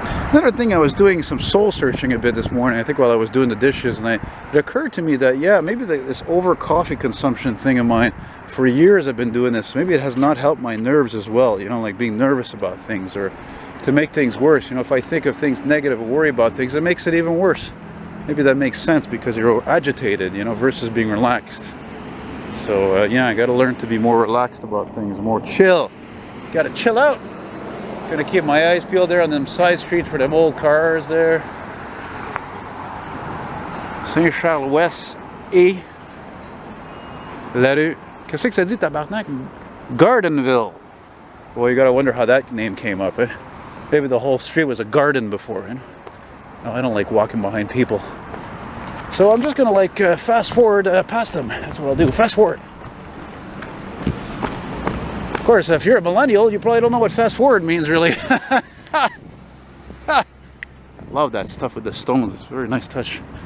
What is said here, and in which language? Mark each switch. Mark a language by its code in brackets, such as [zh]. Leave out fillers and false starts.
[en] Another thing, I was doing some soul searching a bit this morning, I think while I was doing the dishes, and it occurred to me that, yeah, maybe this over coffee consumption thing of mine, for years I've been doing this, maybe it has not helped my nerves as well, you know, like being nervous about things, or to make things worse. You know, if I think of things negative or worry about things, it makes it even worse. maybe that makes sense because you're agitated, you know, versus being relaxed. So yeah, I gotta learn to be more relaxed about things, more chill. Gotta chill out. Gonna keep my eyes peeled there on them side streets for them old cars there. [fr] Saint-Charles-Ouest et la rue. Qu'est-ce que ça dit, tabarnak? Gardenville. [en] Well, you gotta wonder how that name came up, eh? Maybe the whole street was a garden before, you know? Oh, I don't like walking behind people. So I'm just gonna like fast forward past them. That's what I'll do, fast forward. Of course, if you're a millennial, you probably don't know what fast forward means, really. I love that stuff with the stones. It's a very nice touch.